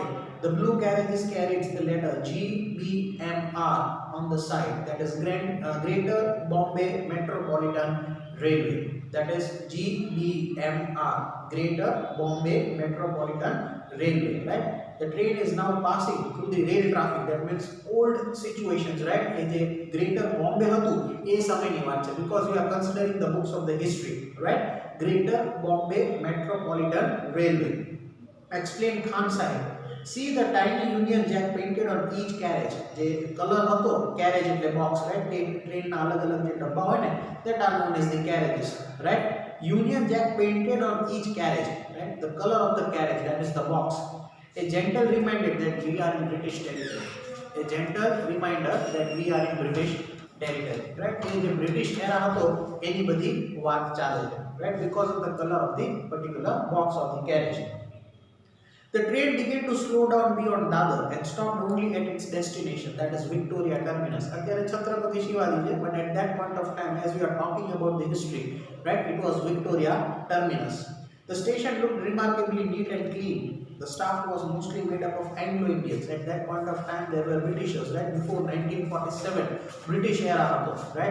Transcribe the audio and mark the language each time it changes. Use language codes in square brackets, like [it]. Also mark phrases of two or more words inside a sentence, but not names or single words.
[en] The blue carriages carried the letter GBMR on the side, that is Greater Bombay Metropolitan Railway. That is GBMR, Greater Bombay Metropolitan Railway, right? The train is now passing through the rail traffic. That means old situations, right? [gu] The Greater Bombay hatu એ સમયની વાત છે, [en] because we are considering the books of the history, right? Greater Bombay Metropolitan Railway. Explain Khan Sahib. See the tiny Union Jack painted on each carriage. [gu] જે કલર હતો carriage એટલે box, right? ટ્રેન ના અલગ અલગ જે ડબ્બા હોય ને, [en] that are known as the carriages, right? Union Jack painted on each carriage, right? The color of the carriage, that is the box. A gentle reminder that we are in British territory. A gentle reminder that we are in British territory, right? In the British era [gu] હતો એની બધી વાત ચાલે છે, [en] right? Because of the color of the particular box of the carriage. The train began to slow down beyond Dadar and stopped only at its destination, that is Victoria Terminus. [gu] અત્યારે છત્રપતિ શિવાજી છે, [en] but at that point of time, as we are talking about the history, right, it was Victoria Terminus. The station looked remarkably neat and clean. The staff was mostly made up of Anglo-Indians. At that point of time, there were Britishers, right? Before 1947, British era, right?